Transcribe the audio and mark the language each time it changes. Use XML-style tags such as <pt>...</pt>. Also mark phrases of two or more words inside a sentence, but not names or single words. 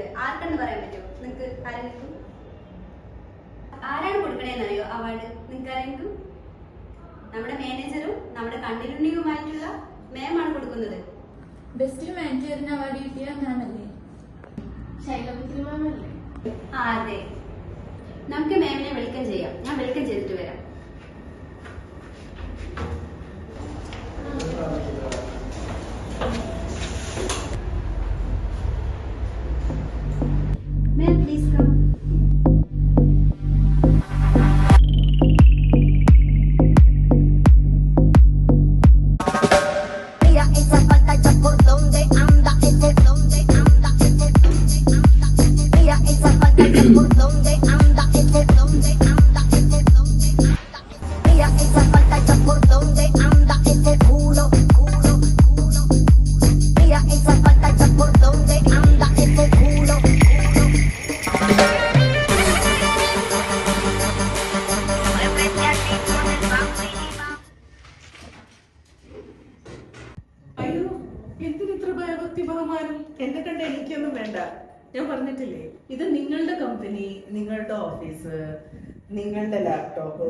<ml>ആർക്കെന്ന് പറയാൻ പറ്റും? നിങ്ങൾക്ക് ആരെങ്കിലും? ആരാണ് കൊടുക്കണേന്നറിയോ അവാർഡ്? നിങ്ങൾക്ക് ആരെങ്കിലും? നമ്മുടെ മാനേജറും നമ്മുടെ കണ്ടിന്യൂവുമായിട്ടുള്ള മാമാണ് കൊടുക്കുന്നത്.</ml> <en>best manager</en> <ml>അവാർഡ് കിട്ടിയ മാമല്ലേ? ശൈലപുത്രി മാമല്ലേ? അതെ. നമുക്ക് മാമിനെ വെൽക്കം ചെയ്യാം. ഞാൻ വെൽക്കം ചെയ്തിട്ട് വരാം.</ml> <en>Ma'am, please come.</en> <es>Mira esa pantalla por donde anda, ese donde anda, ese donde anda. Mira esa pantalla por donde anda, ese donde anda, ese donde anda. Mira esa pantalla por donde anda, ese culo, culo, culo. Mira esa pantalla por donde anda, ese culo, culo.</es> <ml>അയ്യോ, എന്തിനിത്ര ഭയഭക്തി ബഹുമാനം? എന്നെ കണ്ട എനിക്കൊന്നും വേണ്ട. ഞാൻ പറഞ്ഞിട്ടില്ലേ, ഇത് നിങ്ങളുടെ കമ്പനി, നിങ്ങളുടെ ഓഫീസ്, നിങ്ങളുടെ ലാപ്ടോപ്പ്.</ml>